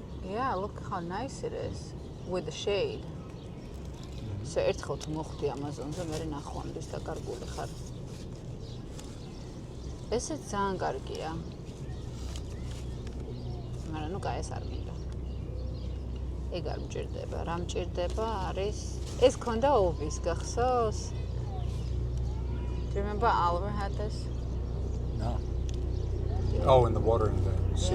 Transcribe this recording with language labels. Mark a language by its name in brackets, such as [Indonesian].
[English] Yeah, look how nice it is with the shade. So [Georgian] ერთხელ თუ მოხვდი Amazon-ზე, მე ნახვამდის დაკარგული ხარ. ესე ძალიან კარგია. მაგრამ ნუ კაი ეს არ მინდა. ეგ არ მჭირდება. რა მჭირდება არის ეს ქონდა ოვის, გახსოვს? [English] Do you remember Oliver had this? No. Yeah. Oh, in the water in the sea?